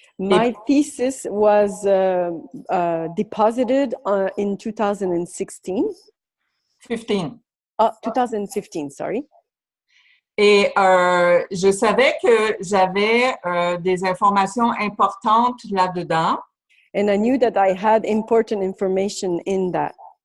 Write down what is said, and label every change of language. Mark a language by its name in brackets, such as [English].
[English] My thesis was deposited in 2016. 15. 2015, sorry. [French] Et je savais que j'avais des informations importantes là-dedans. [English] And I knew that I had important information in that.